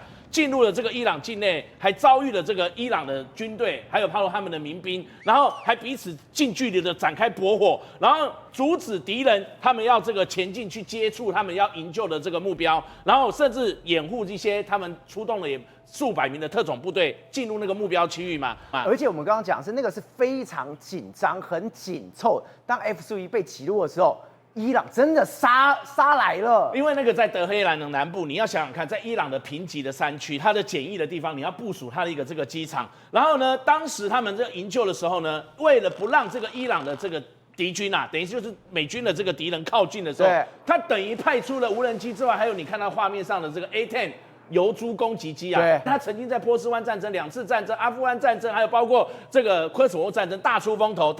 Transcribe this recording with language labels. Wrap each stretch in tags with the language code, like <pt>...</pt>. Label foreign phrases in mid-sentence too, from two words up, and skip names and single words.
<zh>進入了這個伊朗境內，還遭遇了這個伊朗的軍隊，還有包括他們的民兵，然後還彼此近距離的展開駁火，然後阻止敵人他們要這個前進去接觸他們要營救的這個目標，然後甚至掩護一些他們出動了也數百名的特種部隊進入那個目標區域嘛。而且我們剛剛講的是那個是非常緊張、很緊湊。當 F-15E 被擊落的時候，伊朗真的殺來了，因為那個在德黑蘭的南部，你要想想看，在伊朗的貧瘠的山區，它的簡易的地方，你要部署它的一個這個機場。然後呢，當時他們這營救的時候呢，為了不讓這個伊朗的這個敵軍啊，等於就是美軍的這個敵人靠近的時候，他等於派出了無人機之外，還有你看到畫面上的這個 A-10。油豬攻擊機啊，他曾經在波斯灣戰爭、2次戰爭、阿富汗戰爭，還有包括這個科索沃戰爭大出風頭。</zh>